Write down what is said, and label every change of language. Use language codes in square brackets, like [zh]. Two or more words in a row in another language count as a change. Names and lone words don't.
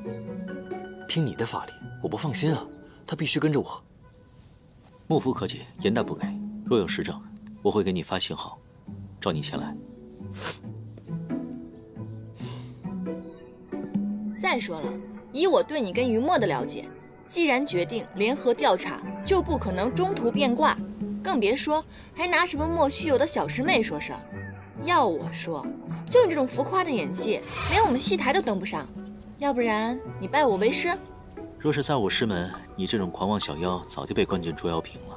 [zh] 凭你的法力，我不放心啊，他必须跟着我。幕府可解，严旦不给。若有实证，我会给你发信号，召你前来。再说了，以我对你跟于墨的了解，既然决定联合調查，就不可能中途變卦，更別說還拿什麼莫須有的小師妹說事。要我說，就你這種浮誇的演技，連我們戲台都登不上。要不然你拜我為師？若是在我師門，你這種狂妄小妖早就被關進捉妖瓶了。